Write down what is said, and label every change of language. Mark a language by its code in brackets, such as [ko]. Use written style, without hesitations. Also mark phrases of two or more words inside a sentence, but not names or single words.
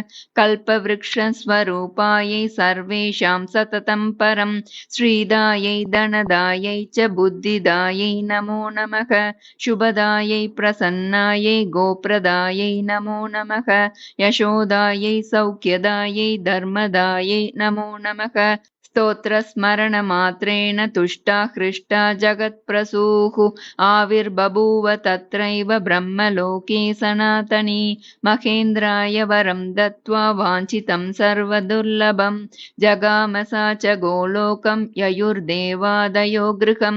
[sa] कल्पवृक्षस्वरूपायै सर्वेषां सततं परम् श्रीदायै धनदायै च बुद्धिदायै नमो नमः. शुभदायै प्रसन्नायै गोप्रदायै नमो नमः. यशोदायै सौख्यदायै धर्मदायै नमो नमः. स्तोत्रस्मरण मात्रेण तुष्टा हृष्टा जगत्प्रसूः आविर्बभूव तत्रैव ब्रह्मलोके सनातनी. महेन्द्राय वरं दत्त्वा वाञ्छितं सर्वदुर्लभं जगाम सा च गोलोकं ययुर्देवादयो गृहं.